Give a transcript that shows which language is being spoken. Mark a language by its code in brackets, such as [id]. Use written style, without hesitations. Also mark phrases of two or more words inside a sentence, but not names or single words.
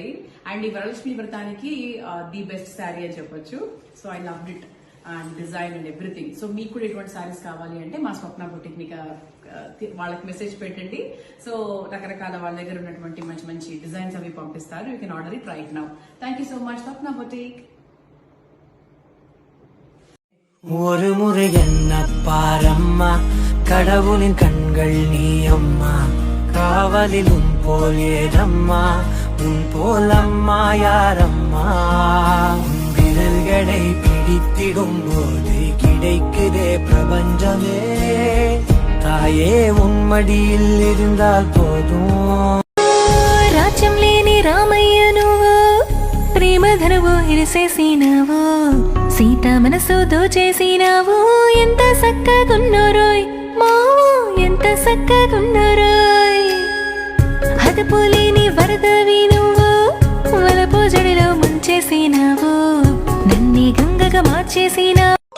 [te] అండ్ ఈ వరలక్ష్మి వ్రతానికి [en] the best saree [te] అని చెప్పొచ్చు. [en] so I love it and design and everything. [te] సో మీకు కూడా ఎటువంటి శారీస్ కావాలి అంటే మా స్వప్న బొటిక్ ని వాళ్ళకి మెసేజ్ పెట్టండి. సో రకరకాల వాళ్ళ దగ్గర ఉన్నటువంటి మంచి మంచి డిజైన్స్ అవి పంపిస్తారు. [en] You can order it right now. Thank you so much Swapna Boutique. [ta] ஒரு முறை என்ன பாரம்மா, கடவுளின் கண்கள் நீ அம்மா, காவலிலும் போல் ஏதம்மா, உன் போல் அம்மா யாரம்மா, உன் விரல்களை பிடித்திடும் போது கிடைக்குதே பிரபஞ்சமே, தாயே உன் மடியில் இருந்தால் போதும். [te] రాజ్యం లేని రామయ్య నువ్వు, ప్రేమ ధనువు ఇరిసేసినావు, సీత మనసు దోచేసినావు, ఎంత సక్కగున్నోరోయ్ మావు, ఎంత సక్కగున్నోరోయ్, అదుపు లేని వరదవి నువ్వు, వలపు జడిలో ముంచేసినావు, నన్నే గంగగా మార్చేసినావు.